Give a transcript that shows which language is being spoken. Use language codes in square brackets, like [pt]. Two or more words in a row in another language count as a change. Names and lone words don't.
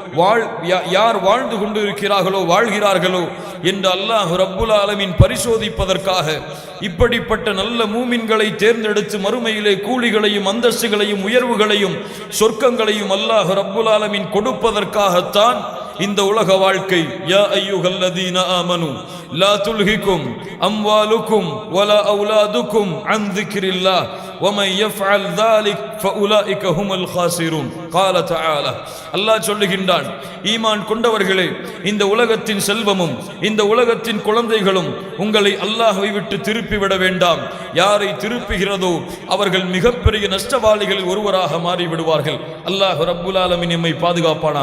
[ta] யார் வாழ்ந்து கொண்டு வாழ்கிறார்களோ என்று [ar] الله رب العالمين [ta] பரிசோதிப்பதற்காக இப்படிப்பட்ட நல்ல மூமின்களை தேர்ந்தெடுத்து மறுமையிலே கூலிகளையும் அந்தஸ்துகளையும் உயர்வுகளையும் சொர்க்கங்களையும் [ar] الله رب العالمين [ta] கொடுப்பதற்காகத்தான் இந்த உலக வாழ்க்கை. [ar] يا أيها الذين آمنوا لا تلهكم أموالكم ولا أولادكم عن ذكر الله وَمَنْ يَفْعَلْ ذَلِكَ فَأُولَئِكَ هُمُ الْخَاسِرُونَ. قال تعالى. [ta] அல்லாஹ் சொல்லுகின்றான், ஈமான் கொண்டவர்களே, இந்த உலகத்தின் செல்வமும் இந்த உலகத்தின் குழந்தைகளும் உங்களை அல்லாஹ்வை விட்டு திருப்பிவிட வேண்டாம். யாரை திருப்புகிறதோ அவர்கள் மிகப்பெரிய நஷ்டவாளிகளில் ஒருவராக மாறிவிடுவார்கள். [ar] الله رب العالمين [ta] நம்மை பாதுகாப்பானாக.